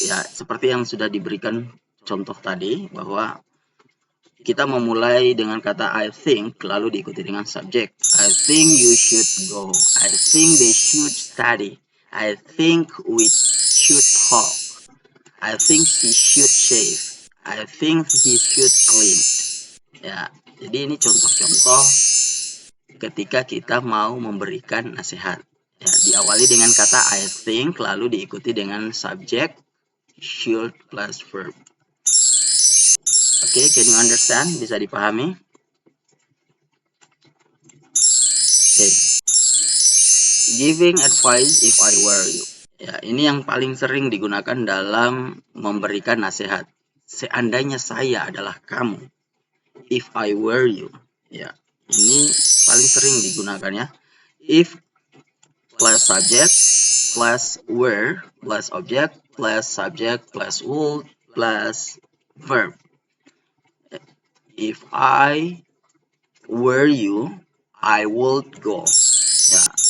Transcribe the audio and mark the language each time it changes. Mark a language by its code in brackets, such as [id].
[id] Ya, seperti yang sudah diberikan contoh tadi, bahwa kita memulai dengan kata I think, lalu diikuti dengan subjek. [en] I think you should go. I think they should study. I think we should talk. I think she should shave. I think he should clean. [id] Ya, jadi ini contoh-contoh ketika kita mau memberikan nasihat. Ya, diawali dengan kata I think, lalu diikuti dengan subjek, should plus verb. [en] Okay, can you understand? [id] Bisa dipahami? [en] Okay. Giving advice if I were you. [id] Ya, ini yang paling sering digunakan dalam memberikan nasihat. Seandainya saya adalah kamu. [en] If I were you. [id] Ya, ini paling sering digunakan ya. [en] If plus subject plus were plus object plus subject plus would plus verb. If I were you, I would go. Ya.